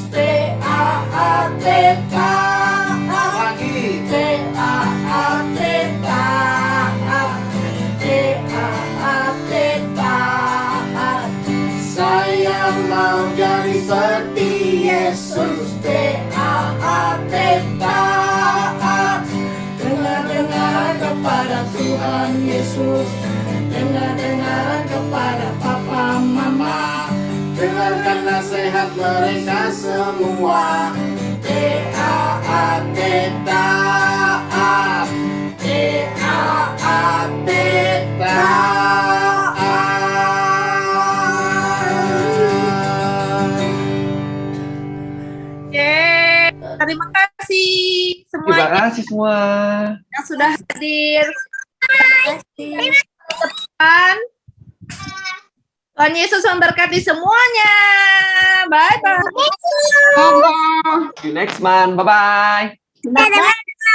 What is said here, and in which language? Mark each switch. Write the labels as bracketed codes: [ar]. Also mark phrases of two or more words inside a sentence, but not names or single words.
[id] T-A-A-T-K. Lagi. T-A-A-T-K. T-A-A-T-K. Saya mau jadi T-A-A-T, taat. Dengar-dengar kepada Tuhan Yesus. Dengar-dengar kepada papa mama. Dengarkan nasihat mereka semua. T-A-A-T, taat. T-A-A-T, taat. Yeay, terima kasih Terima semuanya kasih semua. yang sudah hadir. Terima kasih. Tuhan. Tuhan Yesus memberkati semuanya. [en] Bye bye. See you next month. Bye bye. [id] Dadah.